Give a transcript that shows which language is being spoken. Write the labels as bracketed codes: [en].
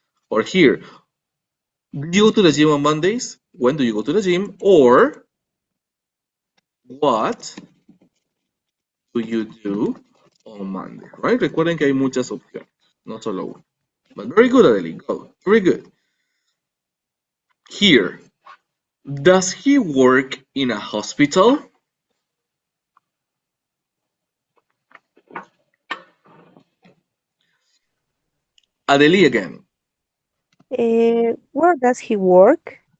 [en] Or here, do you go to the gym on Mondays? When do you go to the gym? Or what do you do on Monday? Right? [es] Recuerden que hay muchas opciones, no solo una. [en] But very good, Adeli. Go. Very good. Here, does he work in a hospital? Adeli again. Where does he work?